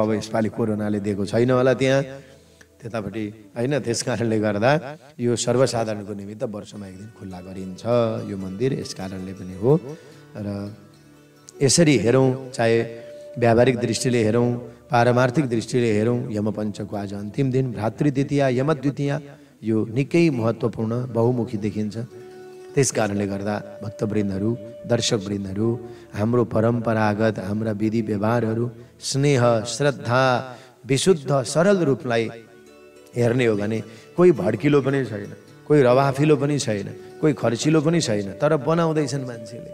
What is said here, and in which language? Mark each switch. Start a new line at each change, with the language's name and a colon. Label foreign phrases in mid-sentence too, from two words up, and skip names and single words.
Nepali: अब यसपालि कोरोनाले दिएको छैन होला त्यहाँ त्यतापट्टि होइन, त्यस कारणले गर्दा यो सर्वसाधारणको निमित्त वर्षमा एक दिन खुल्ला गरिन्छ यो मन्दिर, यस कारणले पनि हो। र यसरी हेरौँ, चाहे व्यावहारिक दृष्टिले हेरौँ, पारमार्थिक दृष्टिले हेरौँ, यमपञ्चको आज अन्तिम दिन भ्रातृ द्वितीया यमद्वितीया यो निकै महत्त्वपूर्ण बहुमुखी देखिन्छ। त्यस कारणले गर्दा भक्तवृन्दहरू, दर्शकवृन्दहरू, हाम्रो परम्परागत हाम्रा विधि व्यवहारहरू स्नेह श्रद्धा विशुद्ध सरल रूपलाई हेर्ने हो भने कोही भड्किलो पनि छैन, कोही रवाफिलो पनि छैन, कोही खर्चिलो पनि छैन, तर बनाउँदैछन् मान्छेले।